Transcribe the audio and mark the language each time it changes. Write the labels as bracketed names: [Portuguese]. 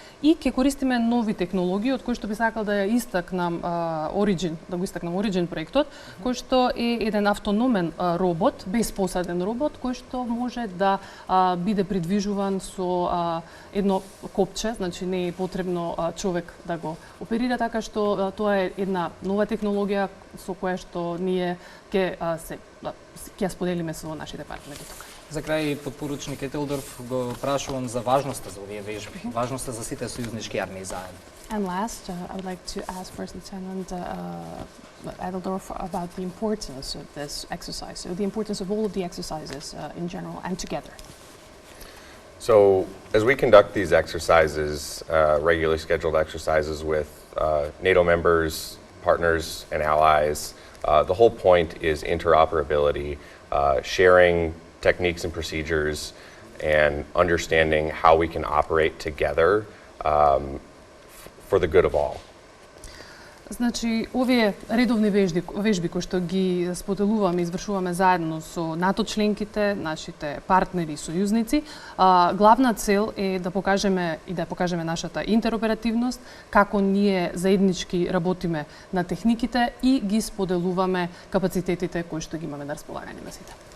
[Macedonian] И ќе користиме нови технологии, од кои што би сакал да ја истакнам Origin проектот, кој што е еден автономен робот, безпосаден робот, кој што може да биде придвижуван со едно копче, значи не е потребно човек да го оперира, така што тоа е една нова технологија со која што ние ќе ја споделиме со нашите партнери тука. За крај, подпоручник Етелдорф, го прашувам за важноста за овие вежби, важноста за сите сојузнички армии заедно. [English] And last, I would like to ask First Lieutenant Adeldorf about the importance of this exercise, so the importance of all of the exercises in general and together. So, as we conduct these exercises, regularly scheduled exercises with NATO members, partners, and allies, the whole point is interoperability, sharing techniques and procedures, and understanding how we can operate together for the good of all. [Macedonian] Значи, овие редовни вежби кои што ги споделуваме и извршуваме заедно со НАТО членките, нашите партнери и сојузници, главна цел е да покажеме и да покажеме нашата интероперативност, како ние заеднички работиме на техниките и ги споделуваме капацитетите кои што ги имаме на располагање на сите.